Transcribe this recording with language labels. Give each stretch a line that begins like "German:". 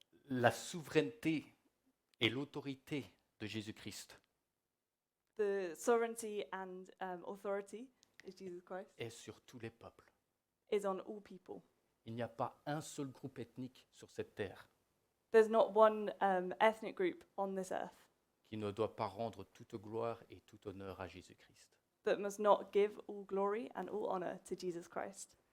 French: La souveraineté et l'autorité de Jésus-Christ
English: The sovereignty and authority is Jesus Christ
French: est sur tous les peuples.
English: is on all people.
French: Il n'y a pas un seul groupe ethnique sur cette terre
English: There's not one ethnic group on this earth
French: qui ne doit pas rendre toute gloire et tout honneur à Jésus-Christ.
English: that must not give all glory and all honor to Jesus Christ.